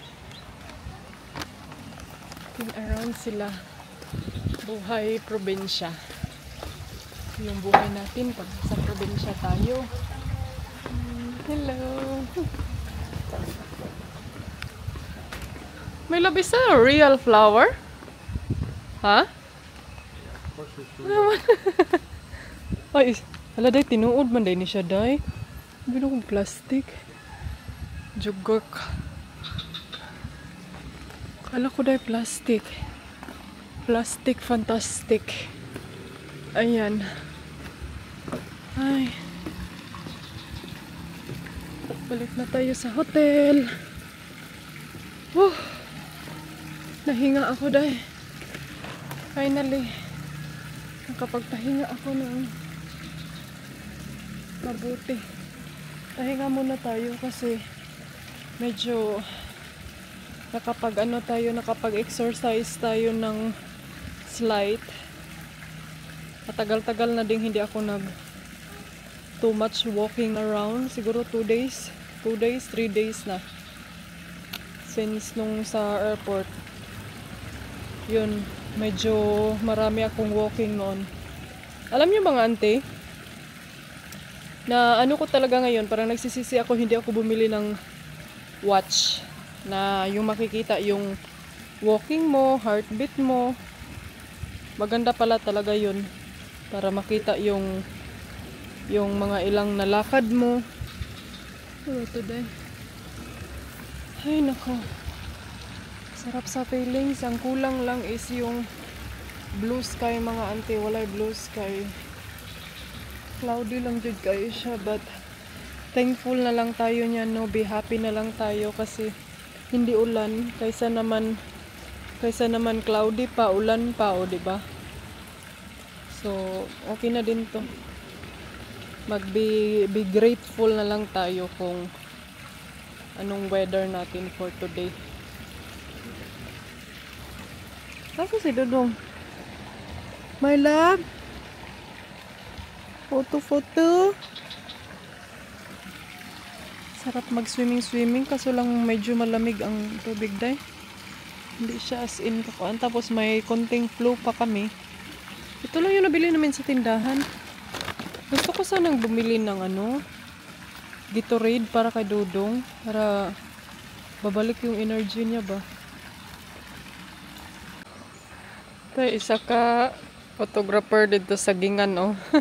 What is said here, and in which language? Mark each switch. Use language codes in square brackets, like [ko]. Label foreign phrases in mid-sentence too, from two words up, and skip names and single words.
[tl] Around sila. Buhay probinsya. Yung buhay natin pag sa probinsya tayo. Hello. May labis na [en] real flower? [tl] Ha? [ceb] Ay, hala day, tinuod man day ni siya day. Binukong plastic. Jugok. [tl] Kala ko day plastic. [en] Plastic fantastic. [tl] Ayan. Ay. Balik na tayo sa hotel. [ceb] Nahinga ako day. [tl] Finally. Nakapagpahinga ako ng mabuti. Pahinga muna tayo kasi medyo nakapag-exercise tayo ng slight. Matagal-tagal na ding hindi ako [en] too much walking around. [tl] Siguro 3 days na. Since nung sa airport. Yun, medyo marami akong walking noon. Alam niyo mga auntie, na ano ko talaga ngayon, parang nagsisisi ako hindi ako bumili ng watch. Na yung makikita yung walking mo, heartbeat mo. Maganda pala talaga yun para makita yung mga ilang nalakad mo. Ano today? Ay nako, sarap sa feelings. Ang kulang lang is yung [en] blue sky [tl] mga auntie. [ceb] Walay [en] blue sky, [ceb] cloudy lang jud kayo siya, [tl] but thankful na lang tayo niyan, no? [en] Be happy [tl] na lang tayo kasi hindi ulan, kaysa naman cloudy pa, ulan pa, o diba? So, okay na din to. [en] Be grateful [tl] na lang tayo kung anong weather natin [en] for today. [tl] Ako si Dodong. [en] My love. Photo. [tl] Sarap mag-swimming, kaso lang medyo malamig ang tubig day. Hindi siya as in kakuan. Tapos may konting flow pa kami. Ito lang yung nabili namin sa tindahan. Gusto ko sanang bumili ng Gatorade para kay Dodong. Para babalik yung energy niya ba. Ito, isa ka photographer dito sa Gingan, oh.